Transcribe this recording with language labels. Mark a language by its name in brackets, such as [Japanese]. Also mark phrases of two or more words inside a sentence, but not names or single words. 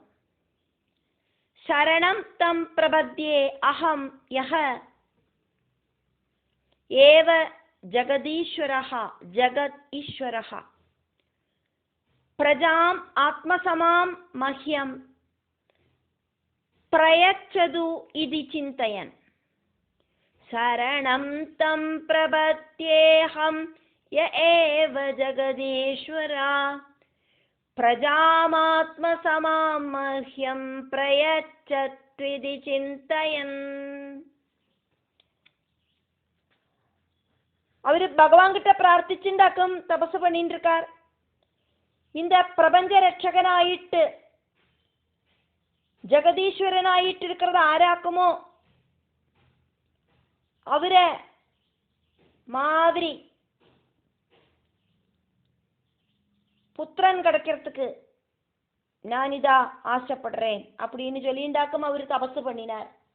[Sanskrit] शरणं तं प्रपद्ये अहं य एव जगदीश्वरः जगत् ईश्वरः प्रजाम् आत्मसमां मह्यं प्रयच्छतु इति चिन्तयन्. शरणं तं प्रपद्येऽहं य एव जगदीश्वरः प्रजामात्मसमां मह्यं प्रयच्छत्विति चिन्तयन्. [Tamil] அவரு பகவான் கிட்ட பிரார்த்திச்சுண்டாக்கும் தபசு பண்ணிட்டு இருக்கார். இந்த பிரபஞ்ச ரட்சகனாயிட்டு ஜெகதீஸ்வரனாயிட்டு இருக்கிறது ஆராக்குமோ அவரை மாதிரி புத்திரன் கிடைக்கிறதுக்கு நான் இதா ஆசைப்படுறேன் அப்படின்னு சொல்லிண்டாக்கும் அவரு தபசு பண்ணினார்.